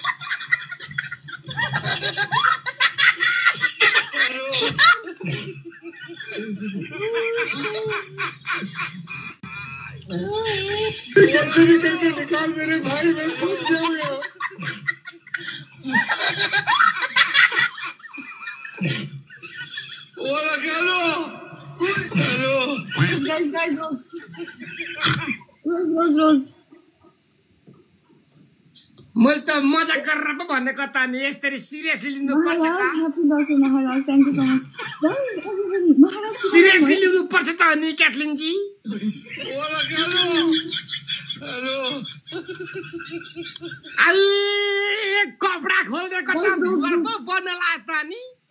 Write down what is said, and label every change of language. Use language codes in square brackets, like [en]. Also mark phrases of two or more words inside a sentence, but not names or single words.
[hi] कैसे भी करके निकाल मेरे भाई, मैं फंस जाऊंगा। रोज [ne] मैले त मजा गरेर पो भनेको त नि, यसरी सिरियसली लिनुपर्छ त। [en] ह्यापी बर्थडे महाराज, थ्याङ्क यू सो मच। महाराज [ne] सिरियसली लिनुपर्छ त नि क्याटलिन जी। कपडा खोलिदिएको त भ्युवर पो बन्न लाग्यो त नि।